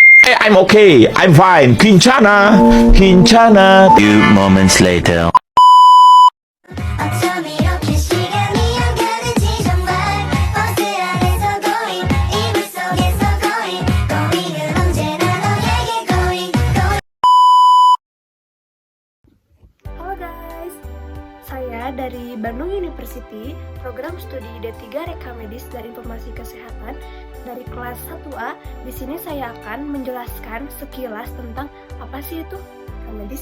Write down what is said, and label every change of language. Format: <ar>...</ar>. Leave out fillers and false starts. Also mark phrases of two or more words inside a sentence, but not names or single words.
<en>I'm okay. I'm fine.</en> <ko>괜찮아. 괜찮아.</ko> <en>Few moments later.</en> <ko>어쩜 이렇게 시간이 안 가는지 정말 버스 안에서 going 이불 속에서 going은 언제나 너에게 going.</ko> <id>Halo guys, saya dari Bandung University, program studi D3 Rekam Medis dan Informasi Kesehatan dari kelas 1A. Di sini saya akan menjelaskan sekilas tentang apa sih itu rekam medis.</id>